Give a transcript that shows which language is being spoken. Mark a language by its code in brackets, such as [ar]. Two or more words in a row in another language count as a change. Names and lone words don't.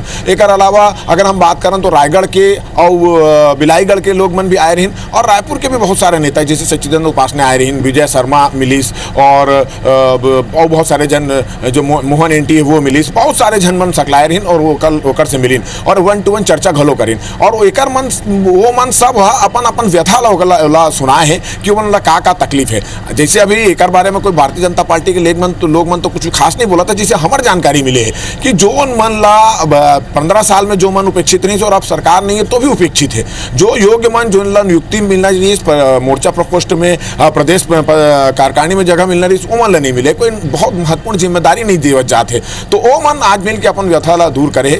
[hne] एक अलावा अगर हम बात करें तो रायगढ़ के और बिलाईगढ़ के लोग मन भी आए रही, और रायपुर के भी बहुत सारे नेता जैसे सच्चिदानंद उपासने आए रही, विजय शर्मा मिलिस, और बहुत सारे जन जो मोहन एंटी है वो मिलिस, बहुत सारे जन मन सकलाए रही और वो कल ओकर से मिलिन और 1-to-1 चर्चा घलो करीन। और एकर मन वो मन सब अपन अपन व्यथा ला सुनाए है कि उन ला का तकलीफ है। जैसे अभी एकर बारे में कोई भारतीय जनता पार्टी के लोग मन तो कुछ खास नहीं बोला था, जिसे हमार जानकारी मिले है कि जो मन ला 15 साल में जो मन उपेक्षित नहीं और अब सरकार नहीं है तो भी उपेक्षित है। जो योग्य मन जो ला नियुक्ति मिलना चाहिए मोर्चा प्रकोष्ठ में, प्रदेश कार्यकारिणी में जगह मिलना रही, वो मन ला नहीं मिले, कोई बहुत महत्वपूर्ण जिम्मेदारी नहीं देवत जाते, तो वो मन आज मिल के अपन व्यथा ला दूर करे।